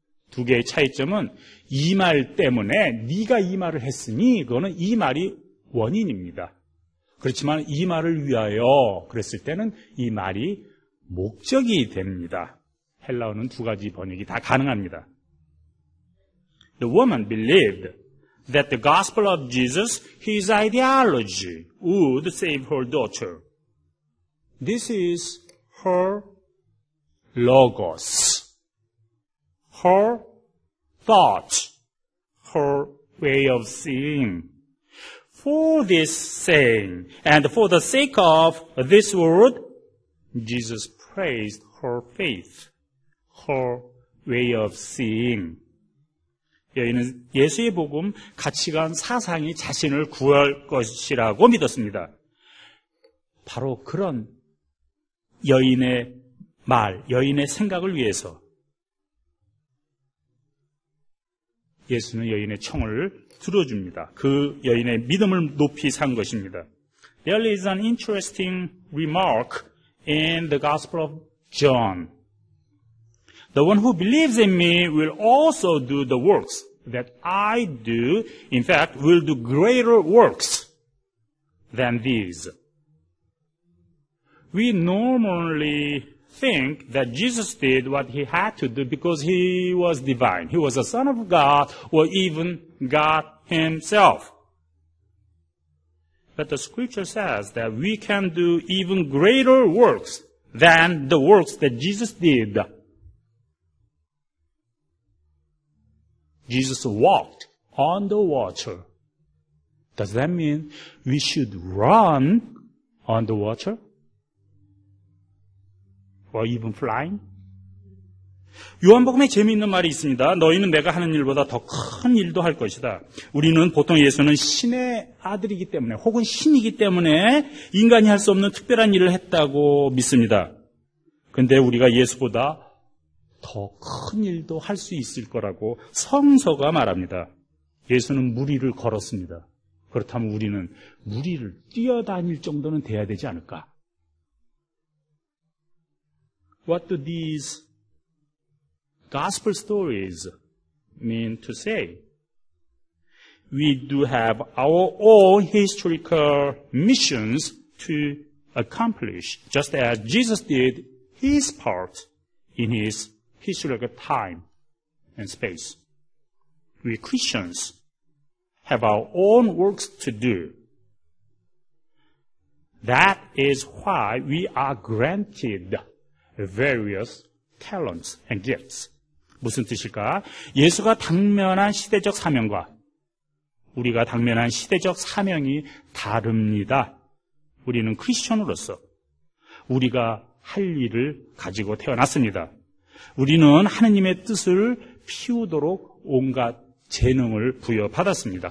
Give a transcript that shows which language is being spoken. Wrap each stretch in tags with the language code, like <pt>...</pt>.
<ko>두 개의 차이점은 이 말 때문에 네가 이 말을 했으니 그거는 이 말이 원인입니다. 그렇지만 이 말을 위하여 그랬을 때는 이 말이 목적이 됩니다. 헬라어는 두 가지 번역이 다 가능합니다.</ko> <en>The woman believed that the gospel of Jesus, his ideology, would save her daughter. This is her logos, her thought, her way of seeing. For this saying, and for the sake of this word, Jesus praised her faith, her way of seeing.</en> <ko>여인은 예수의 복음, 가치관, 사상이 자신을 구할 것이라고 믿었습니다. 바로 그런 여인의 말, 여인의 생각을 위해서 예수는 여인의 청을 들어줍니다. 그 여인의 믿음을 높이 산 것입니다.</ko> <en>There is an interesting remark in the Gospel of John. The one who believes in me will also do the works that I do. In fact, will do greater works than these. We normally think that Jesus did what he had to do because he was divine. He was a son of God or even God himself. But the scripture says that we can do even greater works than the works that Jesus did. Jesus walked on the water. Does that mean we should run on the water? Or even flying?</en> <ko>요한복음에 재미있는 말이 있습니다. 너희는 내가 하는 일보다 더 큰 일도 할 것이다. 우리는 보통 예수는 신의 아들이기 때문에 혹은 신이기 때문에 인간이 할 수 없는 특별한 일을 했다고 믿습니다. 그런데 우리가 예수보다 더 큰 일도 할 수 있을 거라고 성서가 말합니다. 예수는 무리를 걸었습니다. 그렇다면 우리는 무리를 뛰어다닐 정도는 돼야 되지 않을까?</ko> <en>What do these gospel stories mean to say? We do have our own historical missions to accomplish, just as Jesus did his part in his historical time and space. We Christians have our own works to do. That is why we are granted various talents and gifts.</en> <ko>무슨 뜻일까? 예수가 당면한 시대적 사명과 우리가 당면한 시대적 사명이 다릅니다. 우리는 크리스천으로서 우리가 할 일을 가지고 태어났습니다. 우리는 하느님의 뜻을 피우도록 온갖 재능을 부여받았습니다.</ko>